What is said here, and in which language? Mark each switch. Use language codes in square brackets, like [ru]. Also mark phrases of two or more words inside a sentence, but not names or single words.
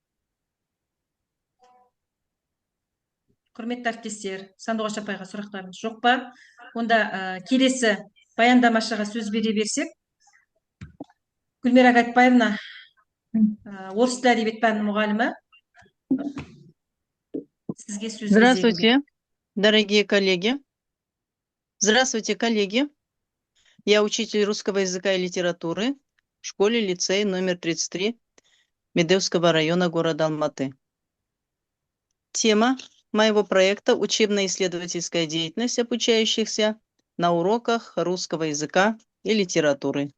[kk] Құрметті әріптестер, Сандуғаш апайға сұрақтарыңыз жоқ па? Онда келесі баяндамашыға сөз бере берсек. Гүлмира Гатбаевна, орыс тілі әдебиет пәнінің мұғалімі. Сізге сөз. [ru] Здравствуйте, дорогие коллеги. Здравствуйте, коллеги. Я учитель русского языка и литературы в школе-лицее номер 33 Медеевского района города Алматы. Тема моего проекта – учебно-исследовательская деятельность обучающихся на уроках русского языка и литературы.